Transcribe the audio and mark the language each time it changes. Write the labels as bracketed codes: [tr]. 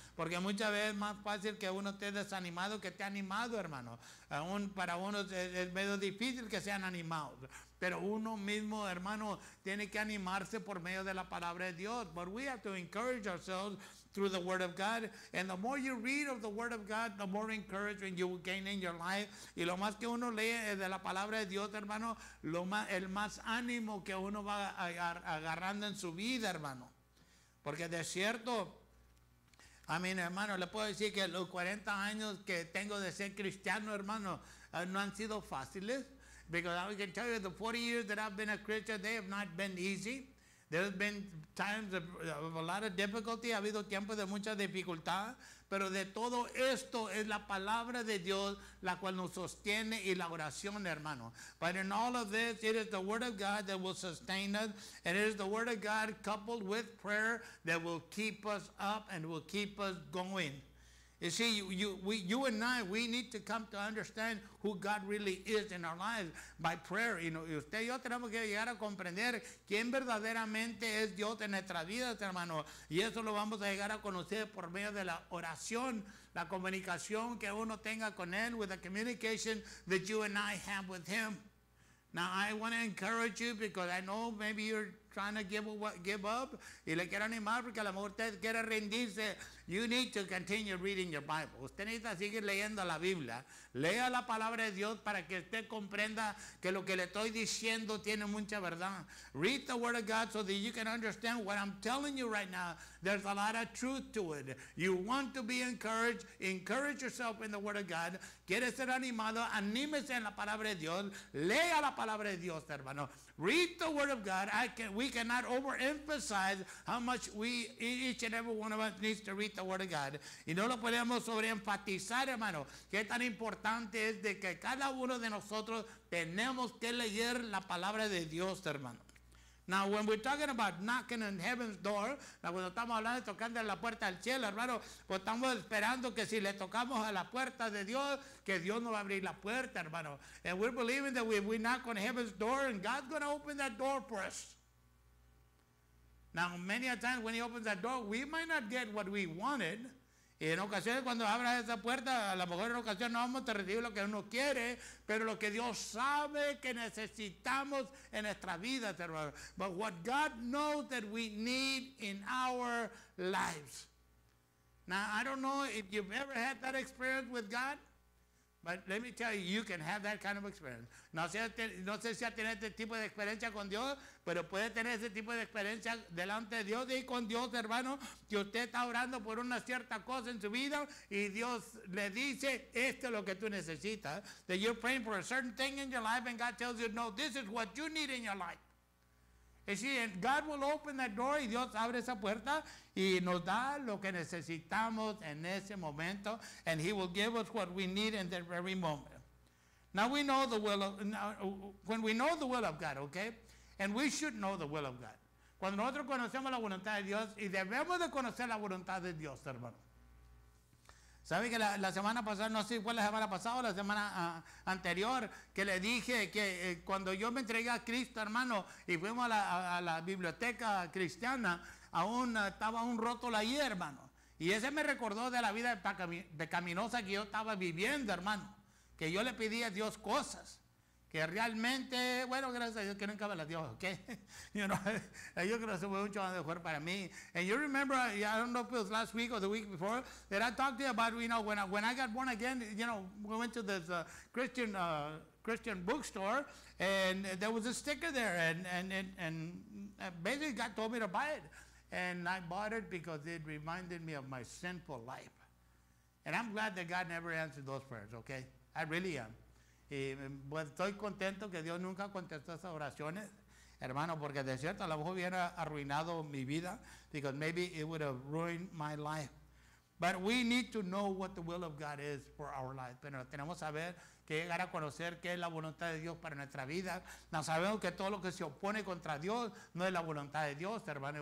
[es] Porque muchas veces es más fácil que uno esté desanimado que esté animado, hermano. Aún para unos es medio difícil que sean animados. Pero uno mismo, hermano, tiene que animarse por medio de la palabra de Dios. [en] But we have to encourage ourselves through the Word of God. And the more you read of the Word of God, the more encouragement you will gain in your life. [es] Y lo más que uno lee de la palabra de Dios, hermano, el más ánimo que uno va agarrando en su vida, hermano. Porque de cierto, a mí, hermano, le puedo decir que los 40 años que tengo de ser cristiano, hermano, no han sido fáciles. [en] Because I can tell you the 40 years that I've been a Christian, they have not been easy. There's been times of a lot of difficulty, [es] ha habido tiempos de mucha dificultad, pero de todo esto es la palabra de Dios la cual nos sostiene y la oración, hermano. [en] But in all of this, it is the Word of God that will sustain us, and it is the Word of God coupled with prayer that will keep us up and will keep us going. You see, you and I, we need to come to understand who God really is in our lives by prayer. You know, [es] y usted y yo tenemos que llegar a comprender quién verdaderamente es Dios en nuestras vidas, hermano. Y eso lo vamos a llegar a conocer por medio de la oración, la comunicación que uno tenga con Él, [en] with the communication that you and I have with Him. Now, I want to encourage you because I know maybe you're trying to give up. [es] Y le quiero animar porque a lo mejor usted quiere rendirse. [en] You need to continue reading your Bible. [es] Usted necesita seguir leyendo la Biblia. Lea la palabra de Dios para que usted comprenda que lo que le estoy diciendo tiene mucha verdad. [en] Read the Word of God so that you can understand what I'm telling you right now. There's a lot of truth to it. You want to be encouraged. Encourage yourself in the Word of God. [es] Quiere ser animado. Anímese en la palabra de Dios. Lea la palabra de Dios, hermano. [en] Read the Word of God. We cannot overemphasize how much each and every one of us needs to read the Word of God. [es] Y no lo podemos sobreenfatizar, hermano. Qué tan importante es de que cada uno de nosotros tenemos que leer la palabra de Dios, hermano. [en] Now, when we're talking about knocking on heaven's door, [es] cuando estamos hablando de tocando en la puerta del cielo, hermano, pues estamos esperando que si le tocamos a la puerta de Dios, que Dios nos va a abrir la puerta, hermano. [en] And we're believing that we knock on heaven's door and God's going to open that door for us. Now, many a times when He opens that door, we might not get what we wanted. [es] Y en ocasiones cuando abra esa puerta, a lo mejor en ocasiones no vamos a recibir lo que uno quiere, pero lo que Dios sabe que necesitamos en nuestra vida, hermano. [en] But what God knows that we need in our lives. Now, I don't know if you've ever had that experience with God, but let me tell you, you can have that kind of experience. [es] No sé si ha tenido este tipo de experiencia con Dios, pero puede tener ese tipo de experiencia delante de Dios y con Dios, hermano, que usted está orando por una cierta cosa en su vida y Dios le dice, esto es lo que tú necesitas. [en] That you're praying for a certain thing in your life and God tells you, no, this is what you need in your life. You see, and God will open that door [es] y Dios abre esa puerta y nos da lo que necesitamos en ese momento, [en] and He will give us what we need in that very moment. Now we know the will of, when we know the will of God, okay, and we should know the will of God. [es] Cuando nosotros conocemos la voluntad de Dios, y debemos de conocer la voluntad de Dios, hermano. ¿Sabe que la semana pasada, no sé si fue la semana pasada o la semana anterior, que le dije que cuando yo me entregué a Cristo, hermano, y fuimos a la biblioteca cristiana, aún estaba un rótulo ahí, hermano. Y ese me recordó de la vida pecaminosa que yo estaba viviendo, hermano. Que yo le pedía a Dios cosas. Que realmente, bueno, gracias a Dios que nunca me las dio, ¿ok? [en] You know, [es] yo creo que eso fue mucho mejor para mí. [en] And you remember, I don't know if it was last week or the week before, that I talked to you about, you know, when I got born again, you know, we went to this Christian bookstore, and there was a sticker there, and basically God told me to buy it. And I bought it because it reminded me of my sinful life. And I'm glad that God never answered those prayers, okay? I really am. [es] Y pues estoy contento que Dios nunca contestó esas oraciones, hermano, porque de cierto a lo mejor hubiera arruinado mi vida, [en] because maybe it would have ruined my life. But we need to know what the will of God is for our life. [es] Pero tenemos que saber que llegar a conocer qué es la voluntad de Dios para nuestra vida. No sabemos que todo lo que se opone contra Dios no es la voluntad de Dios, hermano.